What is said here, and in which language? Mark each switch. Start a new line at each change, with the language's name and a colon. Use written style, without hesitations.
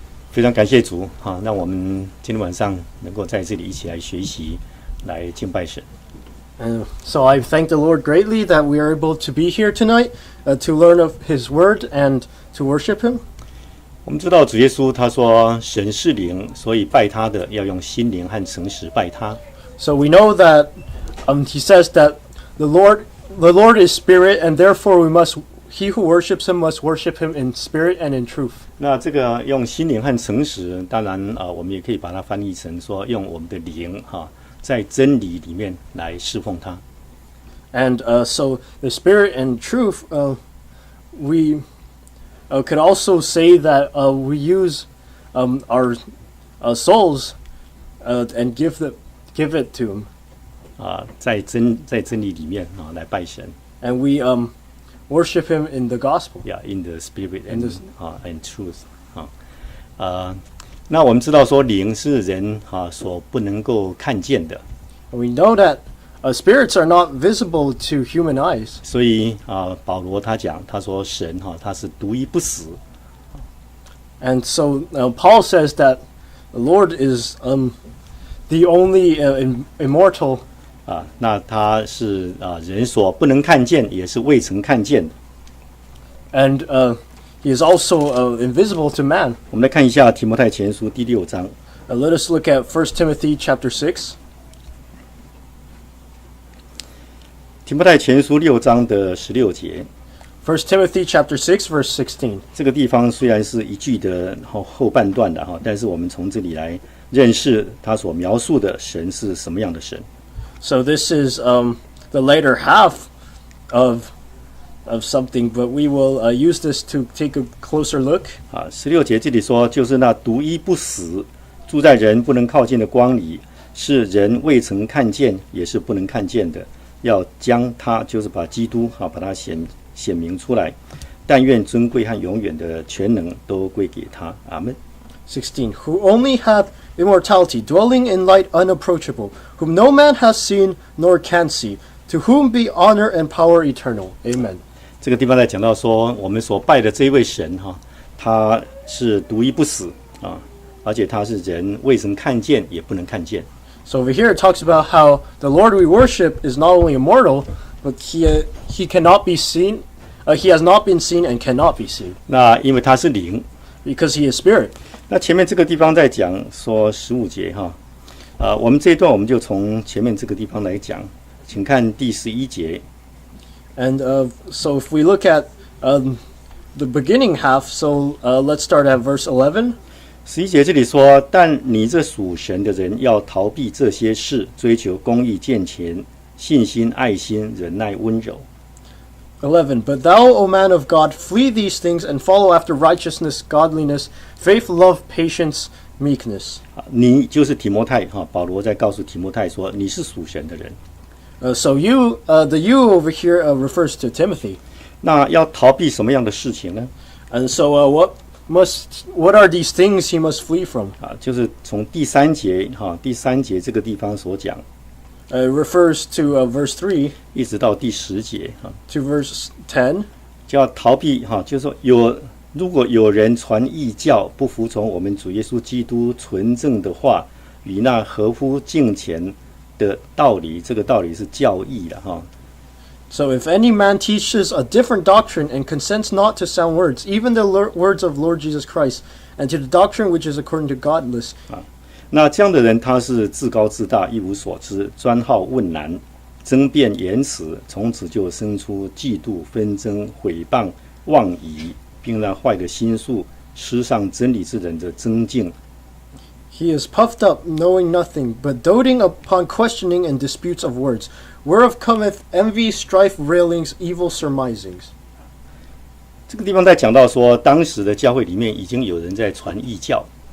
Chinese: 非常感谢主哈，让我们今天晚上能够在这里一起来学习，来敬拜神。
English: And so I thank the Lord greatly that we are able to be here tonight to learn of His Word and to worship Him.
Chinese: 我们知道主耶稣他说神是灵，所以拜他的要用心灵和诚实拜他。
English: So we know that He says that the Lord is spirit, and therefore he who worships Him must worship Him in spirit and in truth.
Chinese: 那这个用心灵和诚实，当然我们也可以把它翻译成说用我们的灵在真理里面来侍奉他。
English: And so the spirit and truth, we could also say that we use our souls and give it to Him.
Chinese: 在真理里面来拜神。
English: And we worship Him in the gospel. Yeah, in the spirit and truth.
Chinese: 那我们知道说灵是人所不能够看见的。
English: We know that spirits are not visible to human eyes.
Chinese: 所以保罗他说神他是独一不死。
English: And so Paul says that the Lord is the only immortal.
Chinese: 那他是人所不能看见，也是未曾看见的。
English: And He is also invisible to man.
Chinese: 我们来看一下提摩太前书第6章。
English: Let us look at 1 Timothy chapter 6.
Chinese: 提摩太前书6章的16节。
English: 1 Timothy chapter 6 verse 16.
Chinese: 这个地方虽然是一句的后半段的但是我们从这里来认识他所描述的神是什么样的神。
English: So this is the later half of something, but we will use this to take a closer look.
Chinese: 16节这里说，就是那独一不死，住在人不能靠近的光里，是人未曾看见，也是不能看见的，要将他，就是把基督把他显明出来。但愿尊贵和永远的全能都归给他。阿们。
English: 16. Who only hath immortality, dwelling in light unapproachable, whom no man has seen nor can see, to whom be honor and power eternal. Amen.
Chinese: 这个地方在讲到说，我们所拜的这一位神他是独一不死而且他是人未曾看见也不能看见。
English: So over here it talks about how the Lord we worship is not only immortal, but he cannot be seen. He has not been seen and cannot be seen.
Chinese: 那因为他是灵
English: because he is spirit.
Chinese: 那前面这个地方在讲说15节我们这一段我们就从前面这个地方来讲，请看第11节。
English: And so if we look at the beginning half, so let's start at verse 11.
Chinese: 11节这里说，但你这属神的人要逃避这些事，追求公义、健全、信心、爱心、忍耐、温柔。
English: 11. But thou, O man of God, flee these things and follow after righteousness, godliness, faith, love, patience, meekness.
Chinese: 你就是提摩太保罗在告诉提摩太说，你是属神的人。
English: So you, the you over here refers to Timothy.
Chinese: 那要逃避什么样的事情呢？
English: And so what are these things he must flee from?
Chinese: 就是从第3节这个地方所讲。
English: Refers to verse 3
Chinese: 一直到第10节
English: to verse 10.
Chinese: 就要逃避就是说如果有人传异教，不服从我们主耶稣基督纯正的话，与那合乎敬虔的道理，这个道理是教义了
English: So if any man teaches a different doctrine and consents not to sound words, even the words of Lord Jesus Christ, and to the doctrine which is according to godliness.
Chinese: 那这样的人他是自高自大，一无所知，专好问难，争辩言辞，从此就生出嫉妒、纷争、毁谤、妄疑，并让坏的心术失上真理之人的增进。
English: He is puffed up, knowing nothing, but doting upon questioning and disputes of words, whereof cometh envy, strife, railings, evil surmisings.
Chinese: 这个地方在讲到说，当时的教会里面已经有人在传异教。